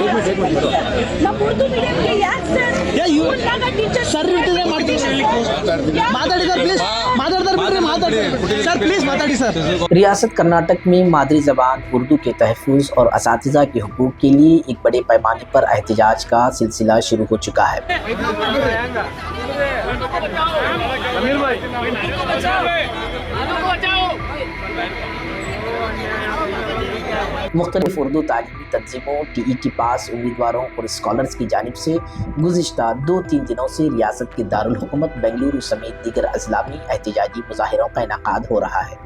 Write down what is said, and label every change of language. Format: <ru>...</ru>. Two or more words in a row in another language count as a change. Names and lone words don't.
<kn>ನಮ್ಮ ಉರ್ದು ಮೀಡಿಯಂಗೆ ಯಾಕೆ ಸರ್ ಉಳ್ಳಾಗ ಟೀಚರ್ ಸರ್ ಇರ್ತದೆ ಮಾತಾಡಿ</kn> <en>sir please</en> <kn>ಮಾತಾಡಿ ಸರ್.</kn> <ur>ریاست کرناٹک میں مادری زبان اردو کے تحفظ اور اساتذہ کے حقوق کے لیے ایک بڑے پیمانے پر احتجاج کا سلسلہ شروع ہو چکا ہے. مختلف اردو تعلیمی تنظیموں TET پاس امیدواروں اور اسکالرز کی جانب سے گزشتہ 2-3 دنوں سے ریاست کے دارالحکومت بنگلورو سمیت دیگر اضلاع میں احتجاجی مظاہروں کا انعقاد ہو رہا ہے.</ur>